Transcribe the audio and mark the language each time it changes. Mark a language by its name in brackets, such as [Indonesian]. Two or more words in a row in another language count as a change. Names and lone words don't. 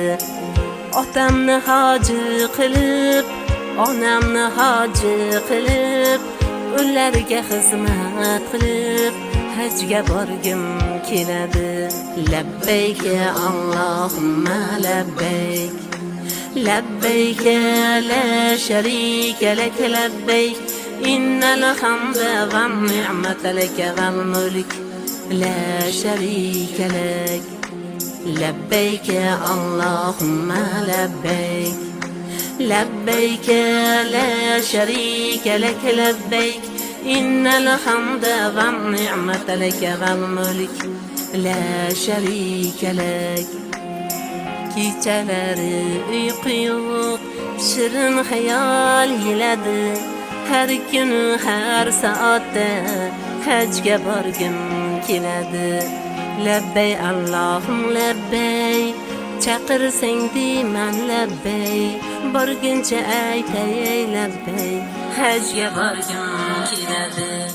[Uzbek] Otamni hoji qilib, onamni hoji qilib, ularga xizmat qilib hajga borgim keladi. [Arabic] لبيك اللهم لبيك، لبيك لا شريك لك لبيك، إن الحمد والنعمة لك والملك لا شريك لك. لبيك اللهم لبيك، لبيك لا شريك لك لبيك، إن الحمد والنعمة لك والملك لا شريك لك. [Uzbek] Kechalari uyqu yo'q, shirin xayol yiladi, har kuni har soatda hajga borgim keladi. Labbay Allohim labbay, chaqirsang deyman labbay, borguncha aytay labbay, hajga borgim keladi.